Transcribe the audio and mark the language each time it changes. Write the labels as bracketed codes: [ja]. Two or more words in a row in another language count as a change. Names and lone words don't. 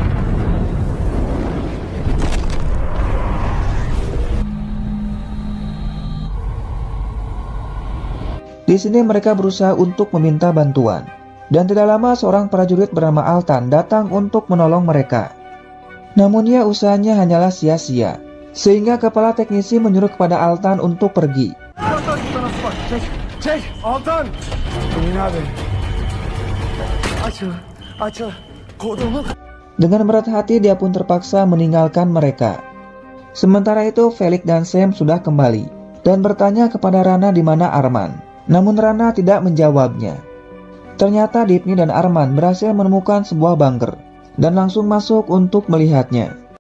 [id] Di sini mereka berusaha untuk meminta bantuan, dan tidak lama seorang prajurit bernama Altan datang untuk menolong mereka. Namun ya, usahanya hanyalah sia-sia, sehingga kepala teknisi menyuruh kepada Altan untuk pergi. [tr] Çek, Altan. Emin abi. Açıl. Kodumu. [id] Dengan berat hati dia pun terpaksa meninggalkan mereka. Sementara itu Felix dan Sam sudah kembali dan bertanya kepada Rana di mana Arman. Namun Rana tidak menjawabnya. Ternyata Dipni dan Arman berhasil menemukan sebuah bunker dan langsung masuk untuk melihatnya.